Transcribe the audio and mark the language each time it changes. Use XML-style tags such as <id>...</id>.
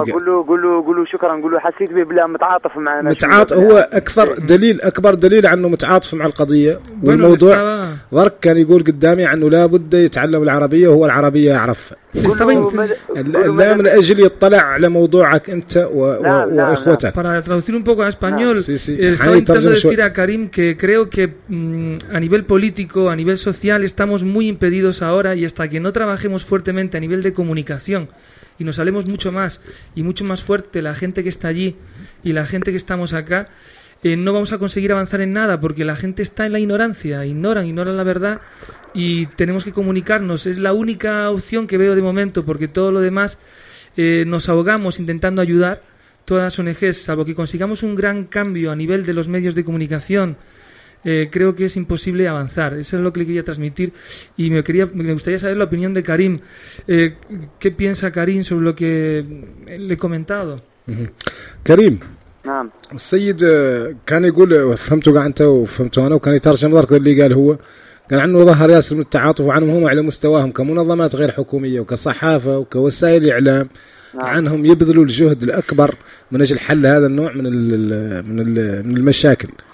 <ar>قل له شكراً، قل له حسيت به بلا متعاطف معنا. هو أكثر دليل، أكبر دليل عنه متعاطف مع القضية والموضوع. ضرك كان يقول قدامي عنه لا بد يتعلم العربية، وهو العربية يعرفها. لا من أجل يطلع على موضوعك أنت وإخوتك.</ar> <es>Para traducir un poco en español, estaba intentando decir a Karim que creo que a nivel político, a nivel social, estamos muy impedidos ahora, y hasta que no trabajemos fuertemente a nivel de comunicación y nos hablemos mucho más y mucho más fuerte la gente que está allí y la gente que estamos acá, no vamos a conseguir avanzar en nada, porque la gente está en la ignorancia, ignoran la verdad, y tenemos que comunicarnos. Es la única opción que veo de momento, porque todo lo demás nos ahogamos intentando ayudar todas las ONGs, salvo que consigamos un gran cambio a nivel de los medios de comunicación. Creo que es imposible avanzar. Eso es lo que le quería transmitir, y me gustaría saber la opinión de Karim. ¿Qué piensa Karim sobre lo que le he comentado? Karim.</es> <ar>نعم. السيد كان يقول فهمتوا قاعد أنت وفهمتوا أنا، وكان يترجم ذلك اللي قال هو، قال عنه ظهر ياسر من التعاطف وعنهم على مستواهم كمنظمات غير حكومية وكصحافة وكوسائل إعلام. نعم. عنهم يبذلوا الجهد الأكبر من أجل حل هذا النوع من من المشاكل.</ar>